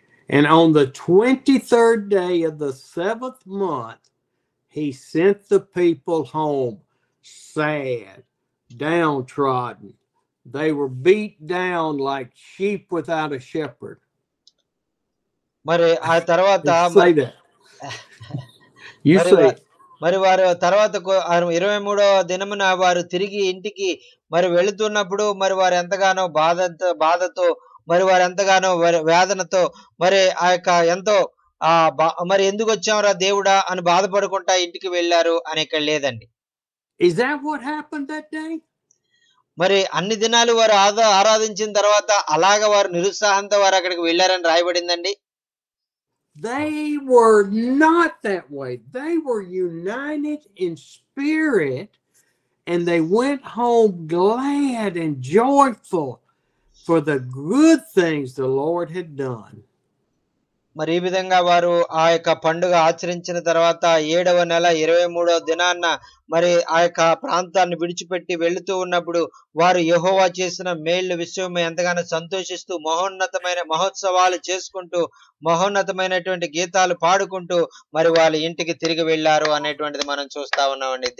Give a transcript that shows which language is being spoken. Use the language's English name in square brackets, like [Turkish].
[English] And on the 23rd day of the 7th month, he sent the people home sad, downtrodden. They were beat down like sheep without a shepherd. [Telugu] మరి ఆ తర్వాత [English] Say that. You say it. [Telugu] మరి వారు తర్వాత 23వ దినమున వారు తిరిగి ఇంటికి మరి వెళుతున్నప్పుడు మరి వారు ఎంతగానో బాధతో మరి వారు ఎంతగానో వేదనతో మరి ఆ యొక్క ఎంతో మరి ఎందుకు వచ్చాంరా దేవుడా అని బాధపడుకుంటా ఇంటికి వెళ్ళారు అని ఇక్కడ లేదండి. [English] Is that what happened that day? [Telugu] మరి అన్ని దినాలు వారు ఆరాధించిన తర్వాత అలాగ వారు నిరుత్సాహంతో వారు అక్కడికి వెళ్ళారని రాయబడిందండి. [English] They were not that way. They were united in spirit, and they went home glad and joyful for the good things the Lord had done. [Telugu] మరి ఈ విధంగా వారు ఆ యొక్క పండుగ ఆచరించిన తర్వాత 7వ నెల 23వ దినాన్న మరి ఆ యొక్క ప్రాంతాన్ని విడిచిపెట్టి వెళుతూ ఉన్నప్పుడు వారు యెహోవా చేసిన మేళ్ల విషయమై ఎంతగానో సంతోషిస్తూ మహోన్నతమైన మహోత్సవాలు చేసుకుంటూ మహోన్నతమైనటువంటి గీతాలు పాడుకుంటూ మరి వాళ్ళ ఇంటికి తిరిగి వెళ్ళారు అనేటువంటిది మనం చూస్తా ఉన్నామండి.